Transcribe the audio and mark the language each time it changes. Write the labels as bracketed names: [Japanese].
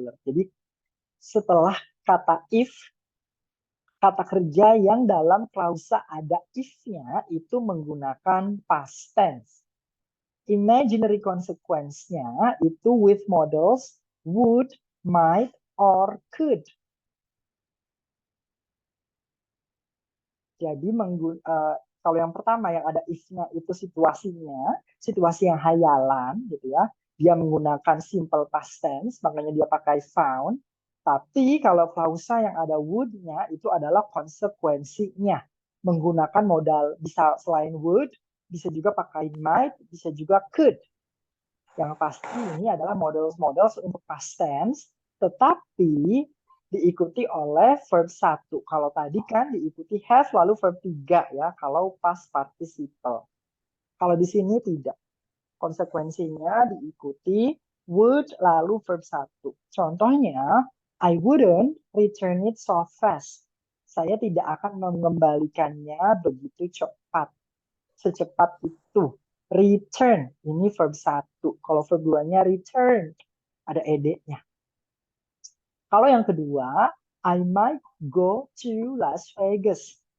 [Indonesian] Jadi setelah kata if, kata kerja yang dalam klausa ada if-nya itu menggunakan past tense. [English] Imaginary consequence-nya itu with models would, might, or could. [Indonesian] Jadi kalau yang pertama yang ada if-nya itu situasinya, situasi yang hayalan gitu ya. Dia menggunakan simple past tense, makanya dia pakai found. Tapi kalau klausa yang ada would-nya itu adalah konsekuensinya. menggunakan modal bisa selain would, bisa juga pakai might, bisa juga could. Yang pasti ini adalah models untuk past tense, tetapi diikuti oleh verb 1. Kalau tadi kan diikuti have lalu verb 3 ya, kalau past participle. Kalau di sini tidak. Konsekuensinya diikuti would lalu verb 1. [English] Contohnya, I wouldn't return it so fast. [Indonesian] Saya tidak akan mengembalikannya begitu cepat. Secepat itu. Return, ini verb 1. Kalau verb 2-nya return, ada ed-nya. Kalau yang kedua, [English] I might go to Las Vegas.